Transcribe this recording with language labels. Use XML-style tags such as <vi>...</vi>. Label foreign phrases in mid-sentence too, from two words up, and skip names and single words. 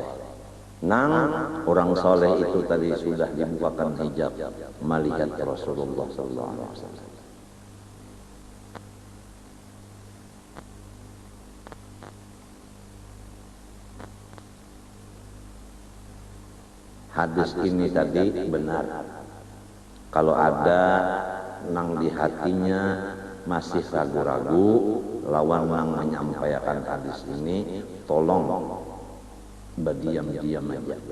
<bjn>Nang orang soleh itu tadi sudah dibukakan hijab melihat Rasulullah</bjn> <ar>sallallahu alaihi wasallam.</ar> <bjn>Hadis ini tadi benar. Kalau ada nang di hatinya masih ragu-ragu lawan nang menyampaikan hadis ini, tolong berdiam-diam aja.</bjn>